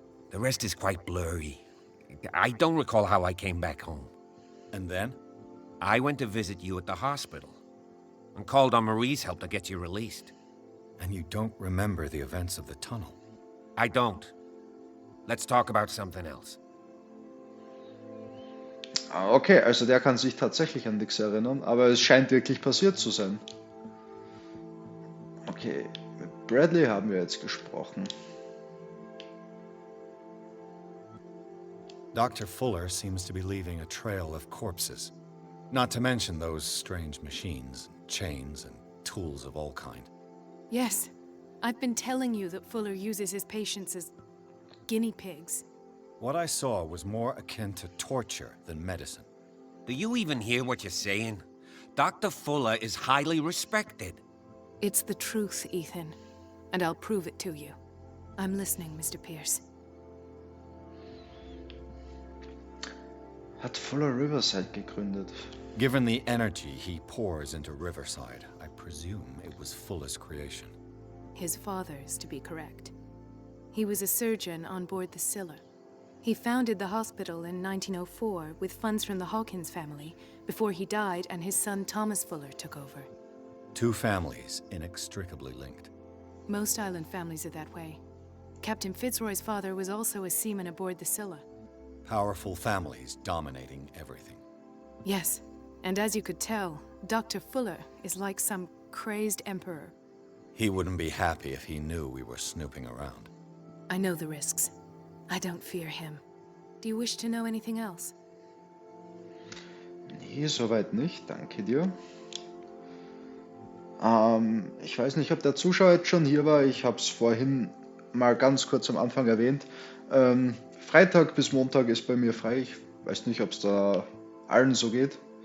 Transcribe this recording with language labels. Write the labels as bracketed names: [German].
[English] The rest is quite blurry. I don't recall how I came back home. And then? I went to visit you at the hospital and called on Marie's help to get you released. And you don't remember the events of the tunnel? I don't. Let's talk about something else. [German] Ah, okay, also der kann sich tatsächlich an nichts erinnern, aber es scheint wirklich passiert zu sein. Okay, mit Bradley haben wir jetzt gesprochen. [English] Dr. Fuller seems to be leaving a trail of corpses. Not to mention those strange machines, chains, and tools of all kind. Yes, I've been telling you that Fuller uses his patients as guinea pigs. What I saw was more akin to torture than medicine. Do you even hear what you're saying? Dr. Fuller is highly respected. It's the truth, Ethan, and I'll prove it to you. I'm listening, Mr. Pierce. [German] Hat Fuller Riverside gegründet. [English] Given the energy he pours into Riverside, I presume it was Fuller's creation. His father's, to be correct. He was a surgeon on board the Scylla. He founded the hospital in 1904 with funds from the Hawkins family before he died and his son Thomas Fuller took over. Two families inextricably linked. Most island families are that way. Captain Fitzroy's father was also a seaman aboard the Scylla. Powerful families dominating everything. Yes, and as you could tell, Dr. Fuller is like some crazed emperor. He wouldn't be happy if he knew we were snooping around. I know the risks. I don't fear him. Do you wish to know anything else? [German] Nee, soweit nicht, danke dir. Ich weiß nicht, ob der Zuschauer jetzt schon hier war. Ich habe es vorhin mal ganz kurz am Anfang erwähnt. Freitag bis Montag ist bei mir frei. Ich weiß nicht, ob es da allen so geht.